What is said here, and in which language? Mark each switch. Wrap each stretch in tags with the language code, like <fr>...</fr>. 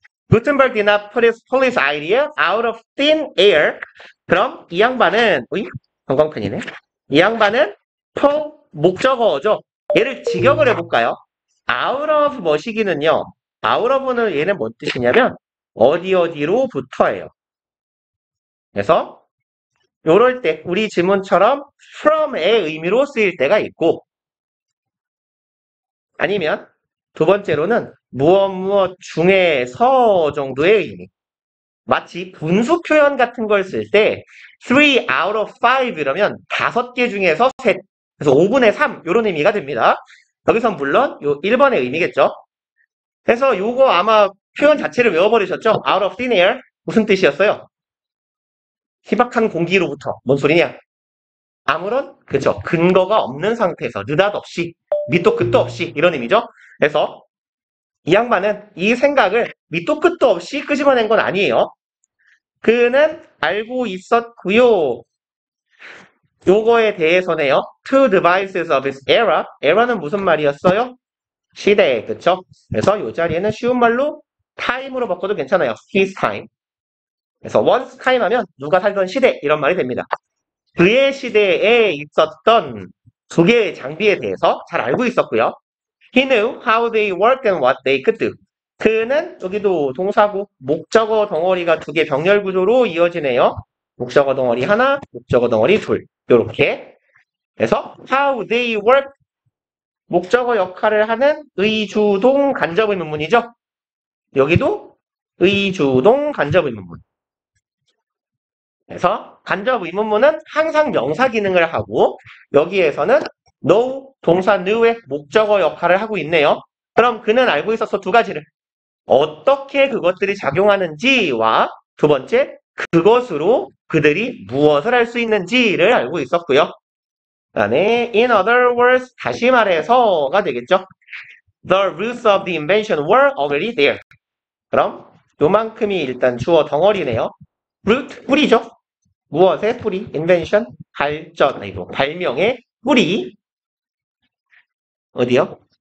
<en>Gutenberg did not put his police idea out of thin air.</en> <ko>그럼 이 양반은, 으이, 관광편이네. 이 양반은 목적어죠. 얘를 직역을 해볼까요? out of 머시기는요. out of는 얘는 뭔 뜻이냐면 어디 어디로부터예요. 그래서 요럴 때 우리 지문처럼 from의 의미로 쓰일 때가 있고 아니면 두 번째로는 무엇 무엇 중에서 정도의 의미. 마치 분수 표현 같은 걸 쓸 때 3 out of 5 이러면 5개 중에서 셋. 그래서 5분의 3 이런 의미가 됩니다. 여기선 물론 요 1번의 의미겠죠. 그래서 요거 아마 표현 자체를 외워버리셨죠?</ko> <en>out of thin air</en> <ko>무슨 뜻이었어요? 희박한 공기로부터. 뭔 소리냐? 아무런 그죠 근거가 없는 상태에서 느닷없이 밑도 끝도 없이 이런 의미죠. 그래서 이 양반은 이 생각을 밑도 끝도 없이 끄집어낸 건 아니에요. 그는 알고 있었고요. 요거에 대해서네요.</ko> <en>Two devices of his era.</en> <ko>era는 무슨 말이었어요? 시대, 그쵸? 그래서 요 자리에는 쉬운 말로 time으로 바꿔도 괜찮아요.</ko> <en>his time.</en> <ko>그래서 once time 하면 누가 살던 시대 이런 말이 됩니다. 그의 시대에 있었던 두 개의 장비에 대해서 잘 알고 있었고요.</ko> <en>He knew how they worked and what they could do.</en> <ko>그는 여기도 동사고 목적어 덩어리가 두 개 병렬 구조로 이어지네요. 목적어 덩어리 하나, 목적어 덩어리 둘. 요렇게. 그래서</ko> <en>how they work</en> <ko>목적어 역할을 하는 의주동 간접 의문문이죠. 여기도 의주동 간접 의문문. 그래서 간접 의문문은 항상 명사 기능을 하고 여기에서는 know 동사 knew의 목적어 역할을 하고 있네요. 그럼 그는 알고 있어서 두 가지를 어떻게 그것들이 작용하는지와 두 번째 그것으로 그들이 무엇을 할 수 있는지를 알고 있었고요. 그다음에</ko> <en>in other words</en> <ko>다시 말해서가 되겠죠.</ko> <en>The roots of the invention were already there.</en> <ko>그럼 요만큼이 일단 주어 덩어리네요. root 뿌리죠. 무엇의 뿌리? invention 발전 아니고 발명의 뿌리 어디요?</ko>